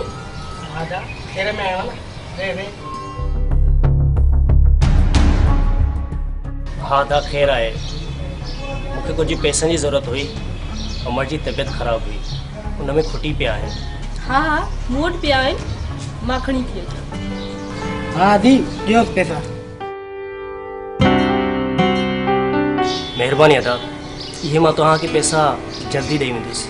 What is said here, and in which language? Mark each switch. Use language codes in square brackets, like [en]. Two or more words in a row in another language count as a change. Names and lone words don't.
[sd] हा जा खेर में आयो न। रे रे हाँ दा ख़ैर आहे। मूंखे कुछ पैसनि जी ज़रूरत हुई। अमर जी तबीयत ख़राब हुई, उन में खुटी पिया आहिनि। हा हा मूं वटि पिया आहिनि, मां खणी थी अचां। हाँ दी ॾियो पैसा। महिरबानी अदा, ये मां तव्हांखे पैसा जल्दी ॾेई वेंदुसि।